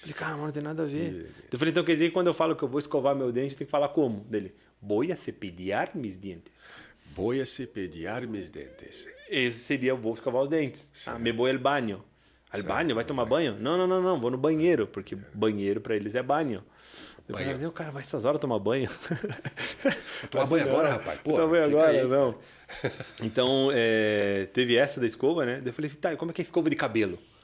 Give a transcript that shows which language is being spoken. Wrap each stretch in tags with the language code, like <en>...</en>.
<pt>Falei, cara, não tem nada a ver. Eu falei, então quer dizer que quando eu falo que eu vou escovar meu dente, tem que falar como?</pt> <es>Dele, voy a cepillar mis dientes. Voy a cepillar mis dentes.</es> <pt>Esse seria, vou escovar os dentes.</pt> <es>Me voy al baño. Al baño?</es> <pt>Vai tomar banho? Não, vou no banheiro, porque banheiro para eles é banho. Eu falei, o cara vai essas horas tomar banho. Tomar banho agora, rapaz? Pô, tomar banho agora, aí. Não. Então, teve essa da escova, né? Eu falei, tá, como é que é escova de cabelo?</pt>